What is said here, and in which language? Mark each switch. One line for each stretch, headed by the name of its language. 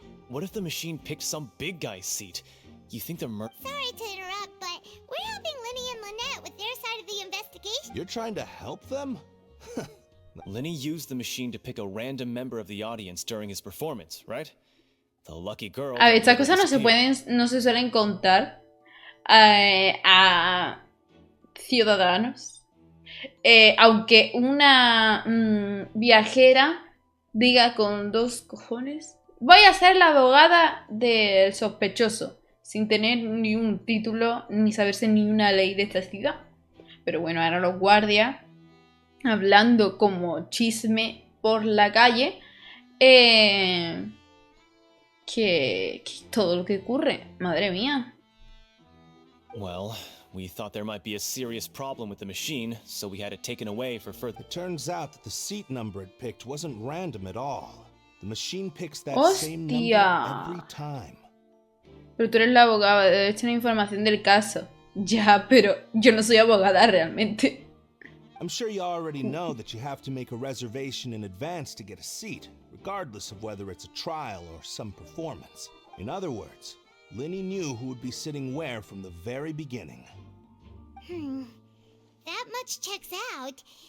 English: What if the machine picked some big guy's seat? You think they're Sorry to interrupt, but we're helping Lenny and Lynette with their side of the investigation. You're trying to help them? Lenny used the machine to pick a random member of the audience during his performance, right? The lucky girl.
Spanish: A ver, estas cosas no se suelen contar a ciudadanos. Aunque una viajera diga con dos cojones: voy a ser la abogada del sospechoso, sin tener ni un título ni saberse ni una ley de esta ciudad. Pero bueno, ahora los guardias, hablando como chisme por la calle, que todo lo que ocurre, madre mía.
English: Well, we thought there might be a serious problem with the machine, so we had it taken away for further. It turns out that the seat number it picked wasn't random at all. The machine picks that same number every time.
Spanish: Pero tú eres la abogada, debes tener información del caso. Ya, pero yo no soy abogada realmente.
English: I'm sure you already know that you have to make a reservation in advance to get a seat, regardless of whether it's a trial or some performance. In other words, Lenny knew who would be sitting where from the very beginning. That much checks out.